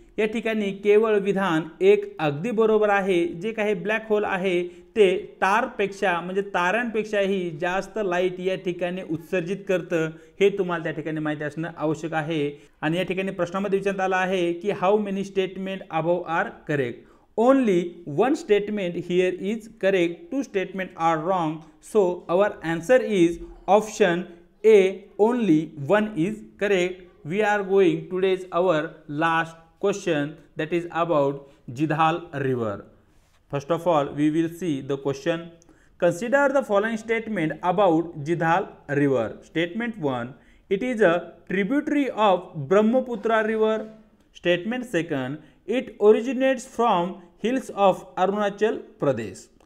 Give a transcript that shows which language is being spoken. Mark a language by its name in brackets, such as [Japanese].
[Marathi] या ठिकाणी केवळ विधान 1 अगदी बरोबर आहे। जे काही ब्लॅक होल आहे ते स्टारपेक्षा म्हणजे ताऱ्यांपेक्षाही जास्त लाईट या ठिकाणी उत्सर्जित करतं, हे तुम्हाला त्या ठिकाणी माहिती असणं आवश्यक आहे। आणि या ठिकाणी प्रश्नामध्ये विचारण्यात आला आहे की [English] How many statement above are correct. Only 1 statement here is correct, 2 statement are wrong, so our answer is option A, only 1 is correct. We are going today's our last question, that is about Jidhal river. First of all, we will see the question. Consider the following statement about Jidhal river. Statement 1, it is a tributary of Brahmaputra river. Statement 2, it originates from hills of Arunachal Pradesh.